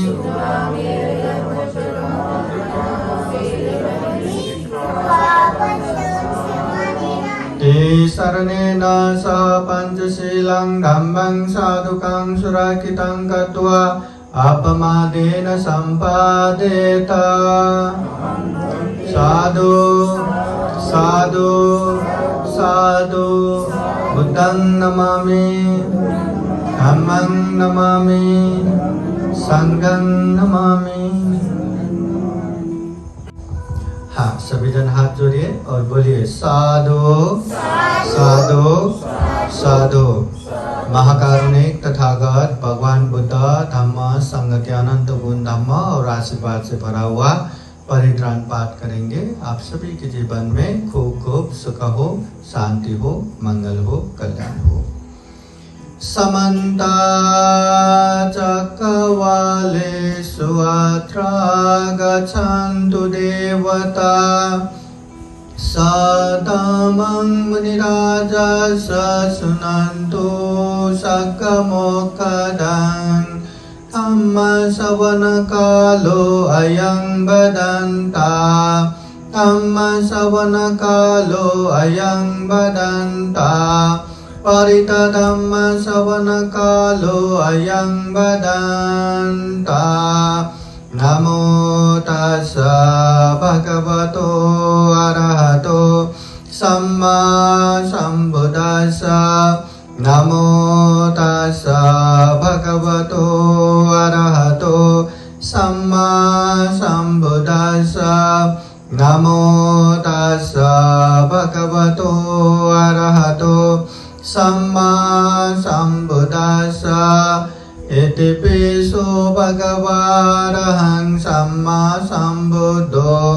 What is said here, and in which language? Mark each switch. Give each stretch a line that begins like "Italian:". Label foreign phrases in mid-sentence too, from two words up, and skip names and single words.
Pali: शरणेन सह पंचशीलं धम्मं साधुकं सुरक्षितं कृत्वा अपमादेन सम्पादेत साधु साधु साधु बुद्धं नमामि धम्मं नमामि संघं नमामि।
Hindi: हाँ, सभी जन हाथ जोड़िए और बोलिए
Pali: साधु साधु साधु।
Hindi: महाकारुणिक तथागत भगवान बुद्ध धम्म संघ के अनंत गुण धम्म और आशीर्वाद से भरा हुआ परित्राण पाठ करेंगे। आप सभी के जीवन में खूब खूब सुख हो, शांति हो, मंगल हो, कल्याण हो।
Pali: समन्ता चक्रवालेषु अत्र गच्छन्तु देवता सदामं मुनिराजः शृण्वन्तु सकमोक्षदं धम्मश्रवणकालो अयं बदन्ता धम्मश्रवणकालो अयं बदन्ता परितधम्मश्रवणकालो अयं बदन्ता नमो तस्स भगवतो अरहतो सम्मा सम्बुद्दस्स नमो तस्स भगवतो अरहतो सम्मा सम्बुद्दस्स नमो तस्स भगवतो अरहतो सम्मा सम्बुद्दस्स इति पिसो भगवारहं सम्मा सम्बुद्धो